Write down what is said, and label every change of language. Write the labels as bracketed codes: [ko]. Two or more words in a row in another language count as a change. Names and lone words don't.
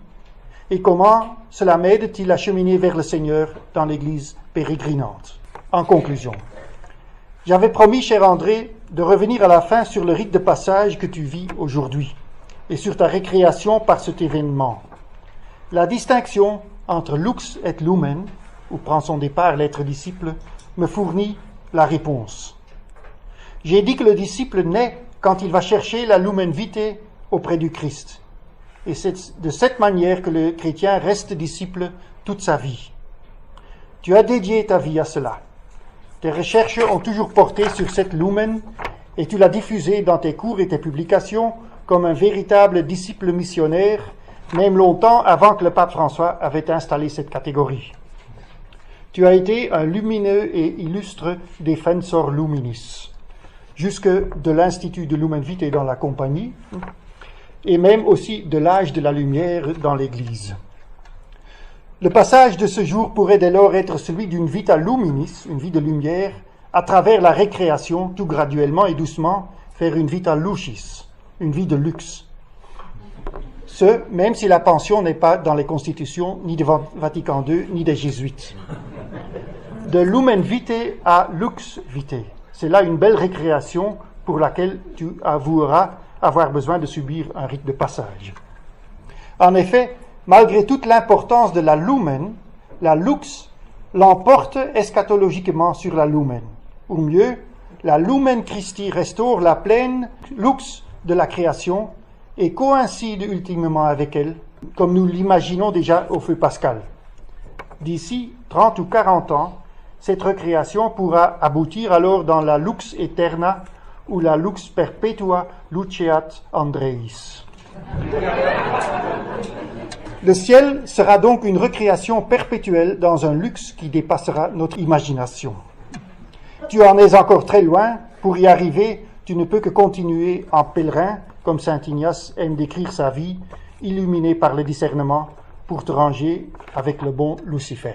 [fr] Et comment cela m'aide-t-il à cheminer vers le Seigneur dans l'Église pérégrinante? En conclusion, j'avais promis, cher André, de revenir à la fin sur le rite de passage que tu vis aujourd'hui et sur ta récréation par cet événement. La distinction entre [la] lux et lumen, [fr] où prend son départ l'être disciple, me fournit la réponse. J'ai dit que le disciple naît quand il va chercher la [la] lumen vitae [fr] auprès du Christ. Et c'est de cette manière que le chrétien reste disciple toute sa vie. Tu as dédié ta vie à cela. Tes recherches ont toujours porté sur cette lumen et tu l'as diffusée dans tes cours et tes publications comme un véritable disciple missionnaire, même longtemps avant que le pape François avait installé cette catégorie. Tu as été un lumineux et illustre [la] defensor luminis, [fr] jusque de l'Institut de Lumen Vitae dans la Compagnie, et même aussi de l'âge de la lumière dans l'Église. Le passage de ce jour pourrait dès lors être celui d'une [la] vita luminis, [fr] une vie de lumière, à travers la récréation, tout graduellement et doucement, faire une [la] vita lucis, [fr] une vie de luxe. Ce, même si la pension n'est pas dans les constitutions ni de Vatican II, ni des jésuites. De [la] lumen vitae [fr] à [la] lux vitae. [fr] C'est là une belle récréation pour laquelle tu avoueras avoir besoin de subir un rite de passage. En effet, malgré toute l'importance de la lumen, la lux l'emporte eschatologiquement sur la lumen. Ou mieux, la [la] lumen Christi [fr] restaure la pleine lux de la création et coïncide ultimement avec elle, comme nous l'imaginons déjà au feu pascal. D'ici 30 ou 40 ans, cette recréation pourra aboutir alors dans la [la] lux eterna [fr] ou la [la] lux perpetua luceat Andreis. [fr] Le ciel sera donc une recréation perpétuelle dans un luxe qui dépassera notre imagination. Tu en es encore très loin. Pour y arriver, tu ne peux que continuer en pèlerin, comme saint Ignace aime décrire sa vie, illuminé par le discernement, pour te ranger avec le bon Lucifer.